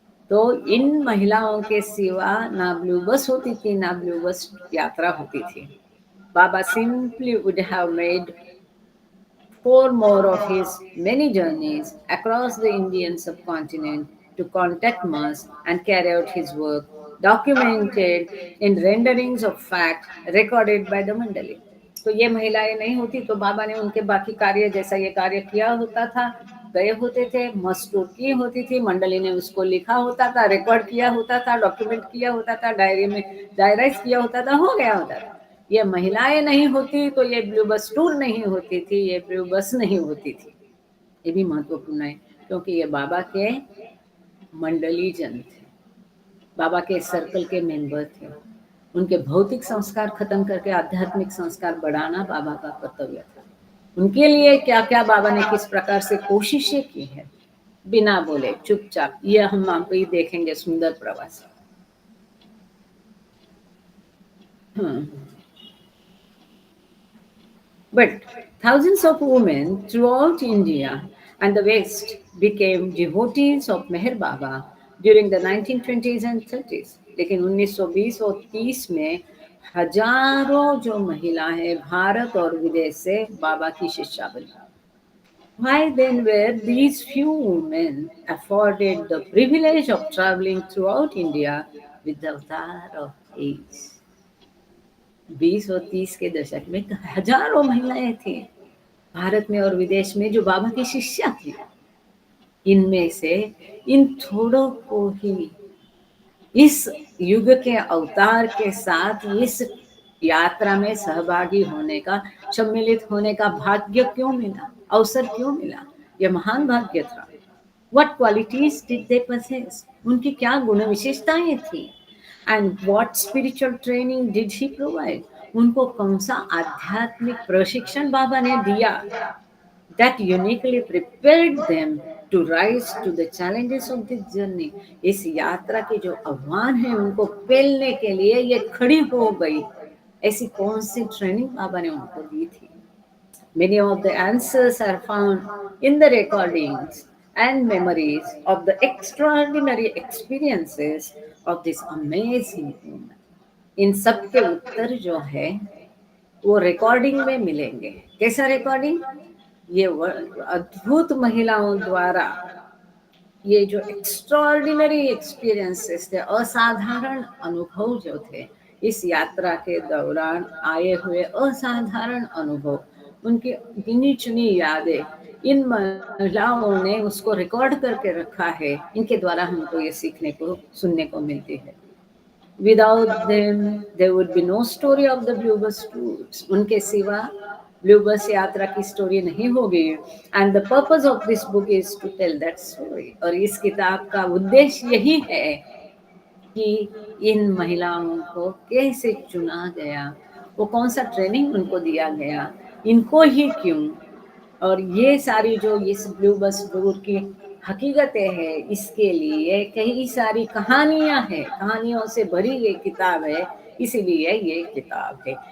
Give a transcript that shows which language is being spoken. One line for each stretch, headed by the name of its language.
Hindi: तो इन महिलाओं के सिवा ना ब्लू बस होती थी, ना ब्लू बस यात्रा होती थी।
English: बाबा simply would have made 4 more of his many journeys across the Indian subcontinent to contact mass and carry out his work, documented in renderings of fact recorded by the Mandali.
Hindi: तो ये महिलाएं नहीं होती तो बाबा ने उनके बाकी कार्य जैसा ये कार्य किया होता था, गए होते थे, मस्टूर की होती थी, मंडली ने उसको लिखा होता था, रिकॉर्ड किया होता था, डॉक्यूमेंट किया होता था, डायरी में डायराइज किया होता था, हो गया होता था। ये महिलाएं नहीं होती तो ये ब्लू बस टूर नहीं होती थी, ये ब्लू बस नहीं होती थी। ये भी महत्वपूर्ण है क्योंकि ये बाबा के मंडली जन थे, बाबा के सर्कल के मेंबर थे। उनके भौतिक संस्कार खत्म करके आध्यात्मिक संस्कार बढ़ाना बाबा का कर्तव्य था। उनके लिए क्या क्या बाबा ने किस प्रकार से कोशिशें की है, बिना बोले चुपचाप, ये हम आपको ही देखेंगे सुंदर प्रवास।
English: But thousands of women throughout India and the West became devotees of Meher Baba during the 1920s and 30s.
Hindi: लेकिन 1920 और 30 में हजारों जो महिलाएं भारत और विदेश से बाबा की शिष्या बनी।
English: Why then were these few women afforded the privilege of traveling throughout India with the avatar of ease?
Hindi: 20 और 30 के दशक में हजारों महिलाएं थी भारत में और विदेश में जो बाबा की शिष्या थी। इनमें से इन थोड़ों को ही इस युग के अवतार के साथ इस यात्रा में सहभागी होने का, सम्मिलित होने का भाग्य क्यों मिला, अवसर क्यों मिला? यह महान भाग्य था।
English: What qualities did they possess?
Hindi: उनकी क्या गुण विशेषताएं थी?
English: And what spiritual training did he provide?
Hindi: उनको कौन सा आध्यात्मिक प्रशिक्षण बाबा ने दिया
English: that uniquely prepared them to rise to the challenges of this journey?
Hindi: इस यात्रा के जो आह्वान है उनको पेलने के लिए ये खड़ी हो गई, ऐसी कौन सी ट्रेनिंग बाबा ने उनको दी थी?
English: Many of the answers are found in the recordings and memories of the extraordinary experiences of this amazing woman.
Hindi: इन सब के उत्तर जो है वो रिकॉर्डिंग में मिलेंगे। कैसा रिकॉर्डिंग? ये अद्भुत महिलाओं द्वारा ये जो एक्स्ट्राऑर्डिनरी एक्सपीरियंसेस थे, असाधारण अनुभव जो थे, इस यात्रा के दौरान आए हुए असाधारण अनुभव, उनकी गिनी चुनी यादें, इन महिलाओं ने उसको रिकॉर्ड करके रखा है। इनके द्वारा हमको ये सीखने को, सुनने को मिलती है।
English: Without them, there would be no story of the Blue Bus tours.
Hindi: उनके सिवा ब्लू बस यात्रा की स्टोरी नहीं होगी।
English: And the purpose of this book is to tell that story.
Hindi: और इस किताब का उद्देश्य यही है कि इन महिलाओं को कैसे चुना गया, वो कौन सा ट्रेनिंग उनको दिया गया, इनको ही क्यों, और ये सारी जो इस ब्लू बस टूर की हकीकतें हैं, इसके लिए कई सारी कहानियां हैं, कहानियों से भरी ये किताब है, इसीलिए ये किताब है।